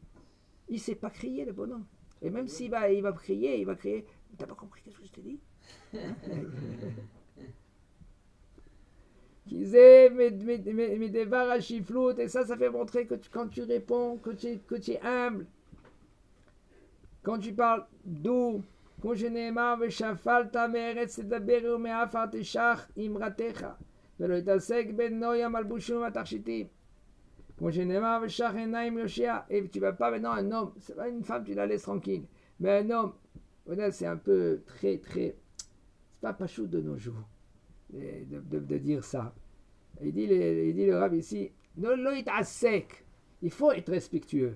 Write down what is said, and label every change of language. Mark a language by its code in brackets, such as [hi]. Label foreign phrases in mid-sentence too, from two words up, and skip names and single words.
[fr] Il ne sait pas crier, le bonhomme. Et même s'il va, il va crier, t'as pas compris qu'est-ce que je t'ai dit? Mais des varachifloutes, et ça fait montrer que quand tu réponds, que tu es humble. Quand tu parles doux, [he] כמו שנאמר ושפלת מארץ תדבר ומעפר תשח אמרתך ולא יתעסק בנוי המלבושים והתכשיטים. כמו שנאמר ושח עיניים יושיע. [fr] Et tu vas pas maintenant un homme, c'est pas une femme, tu la laisses tranquille. Mais un homme, c'est un peu très, c'est pas pachou de nos jours de dire ça. Il dit le Rav ici, il faut être respectueux.